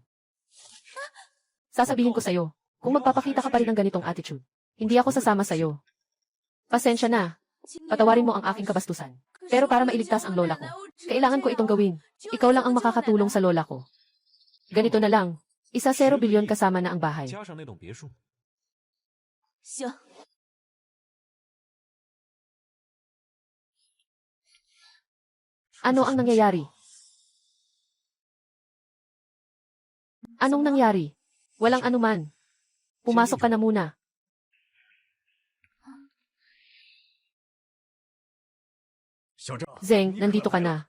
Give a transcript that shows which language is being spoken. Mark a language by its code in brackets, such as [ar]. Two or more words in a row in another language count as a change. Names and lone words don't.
[tl] Sasabihin ko sa'yo, kung magpapakita ka pa rin ng ganitong attitude, hindi ako sasama sa'yo. Pasensya na. Patawarin mo ang aking kabastusan. Pero para mailigtas ang lola ko, kailangan ko itong gawin. Ikaw lang ang makakatulong sa lola ko. Ganito na lang. 1 bilyon kasama na ang bahay. [zh] 加上那栋别墅，行， [tl] Ano ang nangyayari? Anong nangyari? Walang anuman. Pumasok ka na muna. Zeng, nandito ka na.